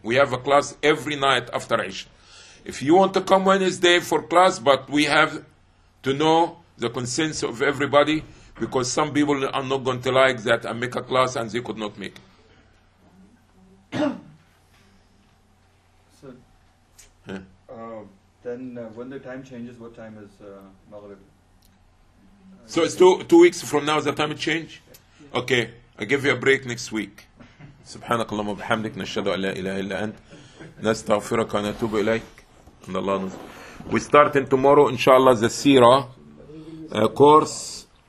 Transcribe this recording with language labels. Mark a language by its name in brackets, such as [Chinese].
[English] We have a class every night after Isha. If you want to come Wednesday for class, but we have to know the consensus of everybody, because some people are not going to like that and make a class and they could not make it. So, then when the time changes, what time is Maghrib? So it's two weeks from now, is the time to change? Okay, I'll give you a break next week. [Arabic] سبحانك اللهم وبحمدك نشهد أن لا إله إلا أنت نستغفرك ونتوب إليك إن الله نزل. [English] We start in tomorrow inshallah the Sira course.